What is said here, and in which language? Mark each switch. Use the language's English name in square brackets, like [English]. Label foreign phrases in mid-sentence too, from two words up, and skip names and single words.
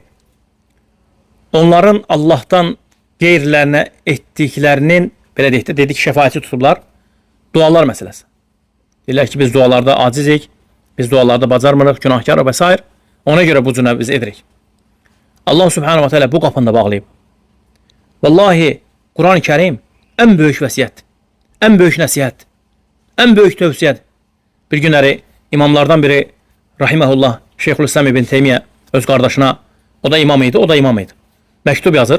[Azerbaijani] Onların Allah'tan qeyrilərinə etdiklərinin, belə deyək də, dedik şəfaəti tutublar, dualar məsələsi. Deyirlər ki, biz dualarda acizik, biz dualarda bacarmırıq, günahkarıq və s. Ona görə bu cürə biz edirik. Allah [Arabic] سبحانه وتعالى [Azerbaijani] bu qapını da bağlayıb. Vallahi, Quran-ı Kerim ən böyük vəsiyyət, ən böyük nəsihət, ən böyük tövsiyədir. Bir günləri imamlardan biri, rahiməhullah, Şeyxülislam ibn Teymiyyə öz qardaşına, o da imam idi, o da imam idi. Məktub yazır.